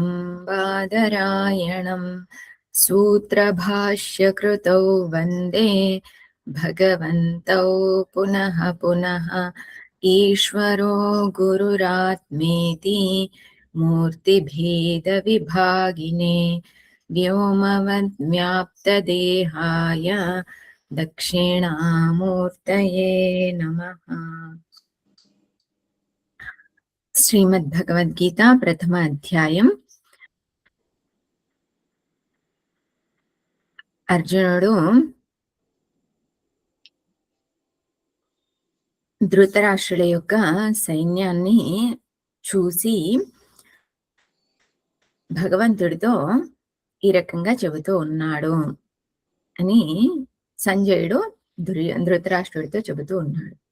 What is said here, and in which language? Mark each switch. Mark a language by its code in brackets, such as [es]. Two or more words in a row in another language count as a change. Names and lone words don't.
[sa] बादरायणं सूत्रभाष्यकृतौ वन्दे भगवन्तौ पुनः पुनः ईश्वरो गुरुरात्मेति मूर्तिभेदविभागिने व्योमवद्व्याप्तदेहाय दक्षिणामूर्तये नमः। [te] శ్రీమద్భగవద్గీత ప్రథమ అధ్యాయం. అర్జునుడు ధృతరాష్ట్రుల యొక్క సైన్యాన్ని చూసి భగవంతుడితో ఈ రకంగా చెబుతూ ఉన్నాడు అని సంజయుడు ధృతరాష్ట్రుడితో చెబుతూ ఉన్నాడు.